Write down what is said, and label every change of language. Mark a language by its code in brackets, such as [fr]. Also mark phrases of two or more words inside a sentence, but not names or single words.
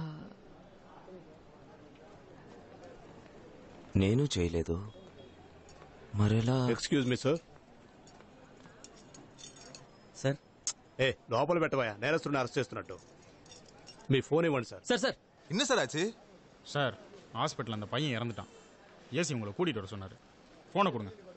[te] నేను చేయలేదు, మరెలా? [en] Excuse me sir. [te] సార్ లోపల పెట్టవా, నేరస్తుడిని అరెస్ట్ చేస్తున్నట్టు. మీ ఫోన్ ఇవ్వండి సార్. సార్ సార్ [ta] என்ன சார் ஆச்சு? சார் ஹாஸ்பிட்டல் அந்த பையன் இறந்துட்டான். ஏசி உங்களை கூட்டிட்டு வர சொன்னாரு. போனை கொடுங்க.